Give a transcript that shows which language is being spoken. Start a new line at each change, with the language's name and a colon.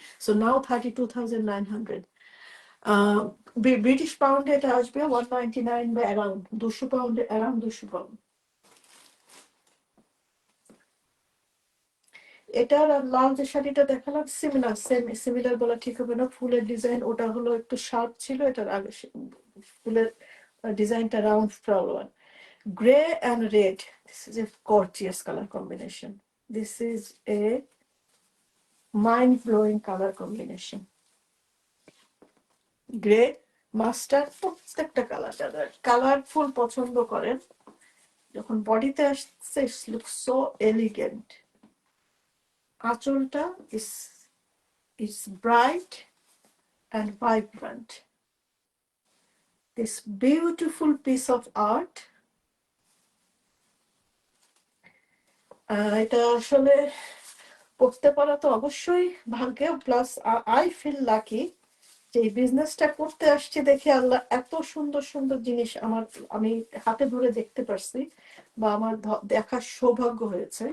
Bangla: So now 32,900। British পাউন্ডে এটা আসবে 199 বা অ্যারাউন্ড 200 পাউন্ডে, অ্যারাউন্ড 200 পাউন্ড। এটার আর লাল যে শাড়িটা দেখালাম সিমিলার বলা ঠিক হবে না, ফুলের ডিজাইন ওটা হলো একটু শার্প ছিল, এটার আগে ফুলের ডিজাইনটা round flower.
English: Gray and red. This is a gorgeous color combination. This is a mind-blowing color combination.
Bangla: Gray, mustard, প্রত্যেকটা কালার যারা কালারফুল পছন্দ করেন, যখন বডিতে আসছে
English: it looks so elegant. আঁচলটা is bright and vibrant. This beautiful piece of art.
Bangla: এটা আসলে করতে পারা তো অবশ্যই ভাগ্য,
English: plus I feel lucky
Bangla: যে এই বিজনেসটা করতে আসছি দেখে আল্লাহ এত সুন্দর সুন্দর জিনিস আমি হাতে ধরে দেখতে পারছি, বা আমার দেখার সৌভাগ্য হয়েছে।